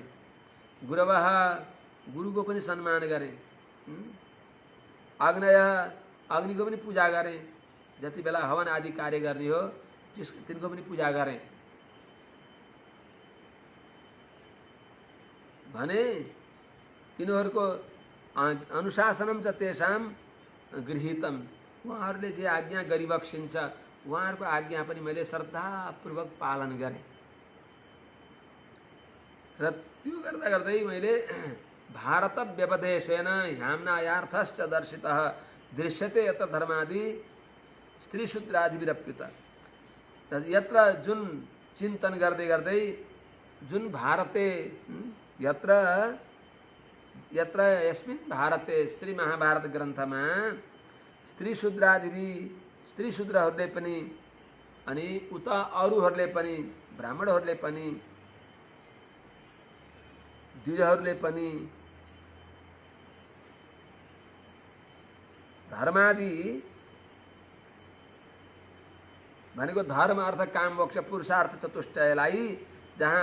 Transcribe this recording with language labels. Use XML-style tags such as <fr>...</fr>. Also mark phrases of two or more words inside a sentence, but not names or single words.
<ne>गुरवः गुरुको पनि सम्मान गरेँ। अग्नय अग्निको पनि पूजा गरेँ। जति बेला हवन आदि कार्य गर्ने हो तिनको पनि पूजा गरेँ भने तिनीहरूको</ne> <sa>अनुशासनम च तेषाम गृहीतम,</sa> <ne>उहाँहरूले जे आज्ञा गरिबक्सिन्छ उहाँहरूको आज्ञा पनि मैले श्रद्धापूर्वक पालन गरेँ। र त्यो गर्दा गर्दै मैले</ne> <sa>भारत व्यपदेशेन ह्याम्नायार्थश्च दर्शितः दृश्यते यत्र धर्मादि स्त्रीशूद्रादिभिरप्युत।</sa> <ne>यत्र जुन चिन्तन गर्दै गर्दै जुन</ne> <sa>भारते यत्र यत्र यस्मिन् भारते</sa> <ne>श्री महाभारत ग्रन्थमा स्त्री शूद्रहरूले पनि अनि उता अरूहरूले पनि ब्राह्मणहरूले पनि द्विजहरूले पनि धर्मादि भनेको धर्म अर्थ काम मोक्ष पुरुषार्थ चतुष्टयलाई जहाँ</ne>